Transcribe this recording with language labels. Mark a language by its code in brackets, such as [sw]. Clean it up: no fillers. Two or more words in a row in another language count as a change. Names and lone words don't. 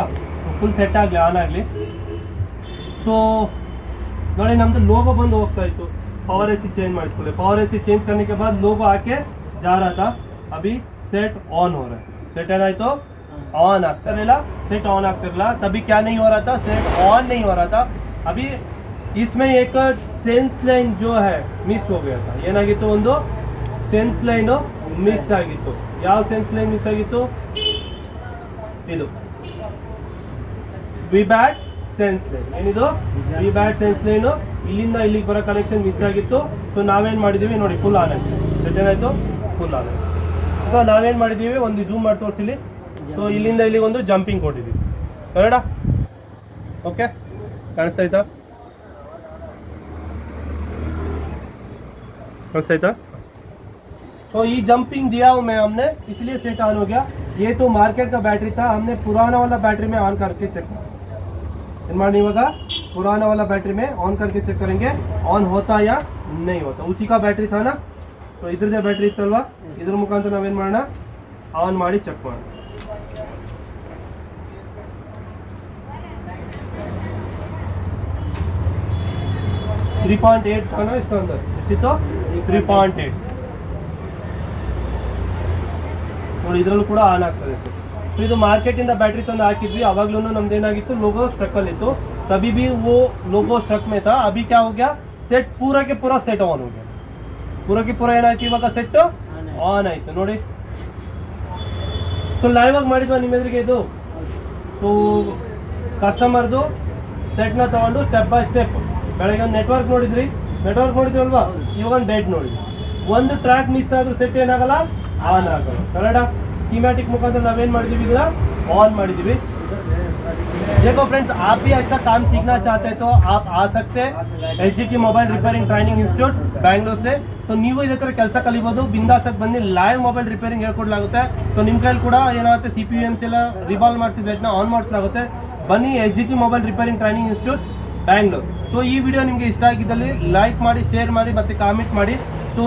[en] full set [kn] ಆಗಲಿ ಆನ್ ಆಗಲಿ. ಸೊ ನೋಡಿ ನಮ್ಮದು ಲೋಗೋ ಬಂದು ಹೋಗ್ತಾ ಇತ್ತು. [en] power AC change [kn] ಮಾಡಿಸ್ಕೊಳ್ಳಿ. [en] power AC change [hi] करने के बाद लोगो आके जा रहा था. अभी [en] set on [hi] हो रहा है. सेट [kn] ಏನಾಯಿತು ऑन ಆಗ್ತಾ ಇರಲಿಲ್ಲ. [en] set on [kn] ಆಗ್ತಾ ಇರಲಿಲ್ಲ. [hi] तभी क्या नहीं हो रहा था [en] set on [hi] नहीं हो रहा था. अभी इसमें एक [en] sense line [hi] जो है मिस हो गया था. [kn] ಏನಾಗಿತ್ತು ಒಂದು [en] sense line miss [kn] ಆಗಿತ್ತು. ಯಾವ [en] sense line miss [kn] ಆಗಿತ್ತು ಇದು [en] V bat sense line. [kn] ಏನಿದು [en] V bat sense line [kn] ಇಲ್ಲಿಂದ ಇಲ್ಲಿಗೆ ಬರೋ [en] connection miss [kn] ಆಗಿತ್ತು. ಸೊ ನಾವೇನು ಮಾಡಿದ್ದೀವಿ ನೋಡಿ [en] full on [kn] ಆಯ್ತು. ಸೆಟ್ ಏನಾಯಿತು [en] full on [kn] ಆಯ್ತು. ಸೊ ನಾವೇನು ಮಾಡಿದ್ದೀವಿ ಒಂದು ಜೂಮ್ ಮಾಡಿ ತೋರಿಸಿಲಿ. ಸೊ ಇಲ್ಲಿಂದ ಇಲ್ಲಿಗೆ ಒಂದು ಜಂಪಿಂಗ್ ಕೊಟ್ಟಿದ್ದೀವಿ ಕನ್ನಡ. ಓಕೆ ಕಾಣಿಸ್ತಾಯ್ತಾ ಕಾಣಿಸ್ತಾಯ್ತಾ. [hi] तो ये जंपिंग दिया मैं हमने इसलिए [en] set on [hi] हो गया. ये तो मार्केट का बैटरी था. हमने पुराना वाला बैटरी में ऑन करके चेक नहीं होगा. पुराना वाला बैटरी में ऑन करके चेक करेंगे ऑन होता या नहीं होता. उसी का बैटरी था ना. तो इधर से बैटरी इತ್ತಲ್ವಾ इधर मुखांतर [kn] ನಾವೇನು ಮಾಡೋಣ ಆನ್ ಮಾಡಿ ಚೆಕ್ ಮಾಡೋಣ. [hi] थ्री 3.8 था ना इसका अंदर. इसी तो [kn] 3.8 ನೋಡಿ ಇದರಲ್ಲೂ ಕೂಡ ಆನ್ ಆಗ್ತದೆ ಸರ್. ಸೊ ಇದು ಮಾರ್ಕೆಟಿಂದ ಬ್ಯಾಟ್ರಿ ತಂದು ಹಾಕಿದ್ವಿ. ಅವಾಗ್ಲೂ ನಮ್ದು ಏನಾಗಿತ್ತು ಲೋಗೋ ಸ್ಟ್ರಕ್ಕಲ್ಲಿ ಇತ್ತು. [hi] तभी भी वो [en] logo struck [hi] में था. अभी क्या हो गया सेट पूरा के पूरा [en] set on [hi] हो गया. पूरा के पूरा [kn] ಏನಾಯ್ತು ಇವಾಗ [en] set on [kn] ಆಯ್ತು ನೋಡಿ. ಸೊ ಲೈವ್ ಆಗಿ ಮಾಡಿದ್ವಾ ನಿಮ್ಮ ಎದುರಿಗೆ ಇದು. ಸೊ ಕಸ್ಟಮರ್ದು ಸೆಟ್ನ ತಗೊಂಡು [en] step by step [kn] ಬೆಳಗ್ಗೆ ಒಂದು ನೆಟ್ವರ್ಕ್ ನೋಡಿದ್ರಲ್ವಾ. ಇವಾಗ ಒಂದು ಡೇಟ್ ನೋಡಿದ್ವಿ. ಒಂದು [en] track miss [kn] ಆದ್ರೂ ಸೆಟ್ ಏನಾಗಲ್ಲ ಆನ್ ಆಗಲ್ಲ. ಕನ್ನಡ ಸ್ಕೀಮ್ಯಾಟಿಕ್ ಮುಖಾಂತರ ನಾವೇನು ಮಾಡಿದ್ದೀವಿ ಇದನ್ನ ಆನ್ ಮಾಡಿದ್ದೀವಿ. [hi] देखो फ्रेंड्स आप भी ऐसा काम सीखना चाहते हैं तो आप आ सकते हैं SGT मोबाइल रिपेयरिंग ट्रैनिंग इंस्टीट्यूट बैंगलोर से. [kn] ಸೊ ನೀವು ಇದೇ ಥರ ಕೆಲಸ ಕಲಿಬೋದು. ಬಿಂದಾಸಾಗಿ ಬನ್ನಿ. [en] live mobile repairing [kn] ಹೇಳ್ಕೊಡ್ಲಾಗುತ್ತೆ. ಸೊ ನಿಮ್ಮ ಕೈಲಿ ಕೂಡ ಏನಾಗುತ್ತೆ CPUMC ಎಲ್ಲ ರಿವಾಲ್ವ್ ಮಾಡಿಸಿ ಸೆಟ್ನ ಆನ್ ಮಾಡಿಸಲಾಗುತ್ತೆ. ಬನ್ನಿ SGT ಮೊಬೈಲ್ ರಿಪೇರಿಂಗ್ ಟ್ರೈನಿಂಗ್ ಇನ್ಸ್ಟಿಟ್ಯೂಟ್ ಬ್ಯಾಂಗ್ಳೂರ್. ಸೊ ಈ ವಿಡಿಯೋ ನಿಮಗೆ ಇಷ್ಟ ಆಗಿದ್ದಲ್ಲಿ ಲೈಕ್ ಮಾಡಿ, ಶೇರ್ ಮಾಡಿ ಮತ್ತು ಕಾಮೆಂಟ್ ಮಾಡಿ.